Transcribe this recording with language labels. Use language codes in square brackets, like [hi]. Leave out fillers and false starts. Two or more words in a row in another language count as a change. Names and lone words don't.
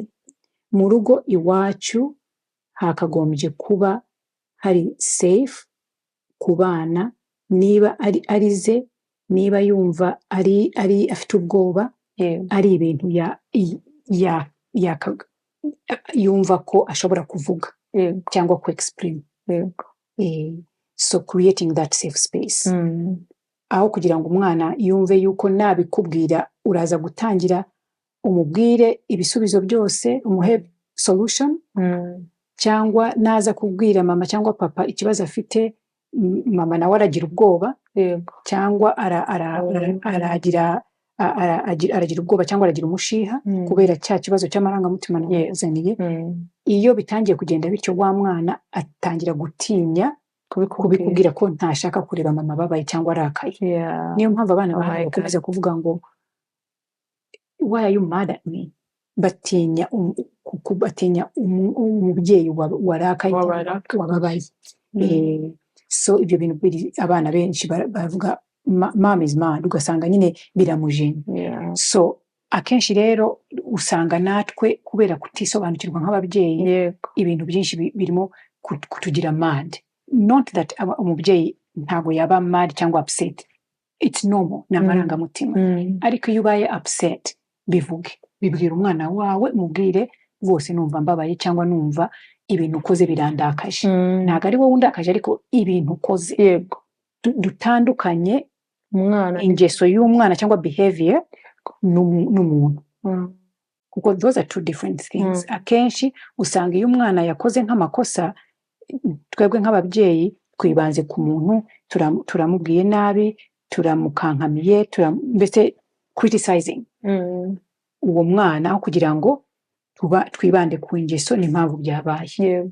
[rw] Mu rugo iwacu hakagombye kuba hari safe ku bana, niba arize, niba yumva ari afite ubwoba, ari ibintu yumva ko ashobora kuvuga cyangwa ku exprime. [en] So creating that safe space, [rw] aho kugira ngo umwana yumve yuko nabikubwira uraza gutangira umubwire ibisubizo byose, umuhe solution, cyangwa naza kubwira mama cyangwa papa ikibazo afite, mama nawe aragira ubwoba, cyangwa aragira ubwoba cyangwa aragira umushiha kubera cya kibazo cy'amarangamutima namuzaniye. Iyo bitangiye kugenda bityo, wa mwana atangira gutinya kubikubwira ko ntashaka kureba mama babaye cyangwa arakaye. Niyo mpamvu abana bakomeza kuvuga ngo [en] why are you mad at me? [rw] Batinya umubyeyi warakaye wababaye. So ibyo bintu abana benshi baravuga [en] mom is mad, [rw] ugasanga nyine biramujenya. So akenshi rero usanga natwe kubera kutisobanukirwa nk'ababyeyi, ibintu byinshi birimo kutugira mad. [en] Not that [rw] umubyeyi ntabwo yaba mad cyangwa upset, [en] it's normal, [rw] ni amarangamutima. Ariko iyo ubaye upset, bivuge, bibwira umwana wawe, mubwire bose numva mbabaye cyangwa numva ibintu ukoze birandakaje. Ntabwo ari wowe undakaje, ariko ibintu ukoze. Dutandukanye ingeso y'umwana cyangwa behavior n'umuntu, kuko [en] those are two different things. [rw] Akenshi usanga iyo umwana yakoze nk'amakosa, twebwe nk'ababyeyi twibanze ku muntu, turamubwiye nabi, turamukankamiye, mbese criticizing uwo mwana, aho kugira ngo twibande ku ingeso n'impamvu byabaye.